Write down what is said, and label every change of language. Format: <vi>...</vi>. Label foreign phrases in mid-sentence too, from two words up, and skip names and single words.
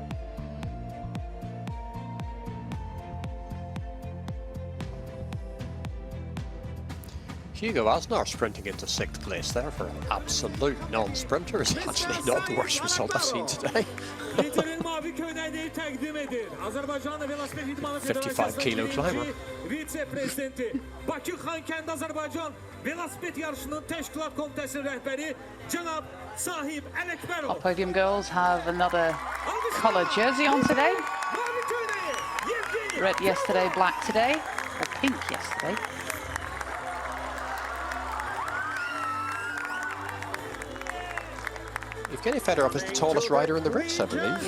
<en>Hugo Asnar sprinting into 6th place there for an absolute non-sprinter is actually not the worst result I've seen today. 55-kilo climber.</en> <az>Baku-Khankendi Azerbaijan velosiped yarışının təşkilat komitəsinin rəhbəri cənab Sahib Ələkbərov.</az> <en>Our podium girls have another colour jersey on today. Red yesterday, black today, or pink yesterday. Yevgeny Fedorov is the tallest rider in the race, I believe.</en>